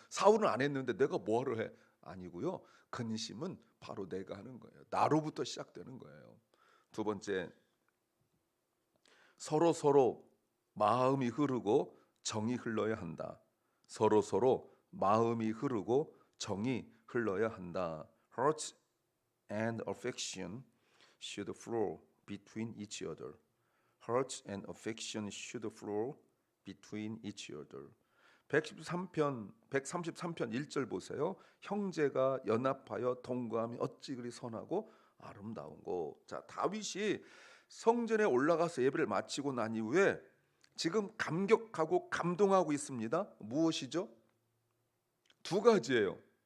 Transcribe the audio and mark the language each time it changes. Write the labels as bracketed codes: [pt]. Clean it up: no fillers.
[ko] 사울은 안 했는데 내가 뭐하러 해? 아니고요. 근심은 바로 내가 하는 거예요. 나로부터 시작되는 거예요. 두 번째, 서로 마음이 흐르고 정이 흘러야 한다. 서로 마음이 흐르고 정이 흘러야 한다. [en] Heart and affection should flow between each other. Heart and affection should flow between each other. [ko] 133편 1절 보세요. 형제가 연합하여 동거함이 어찌 그리 선하고 아름다운고. 자, 다윗이 성전에 올라가서 예배를 마치고 난 이후에 지금 감격하고 감동하고 있습니다. 무엇이죠? 두 가지예요.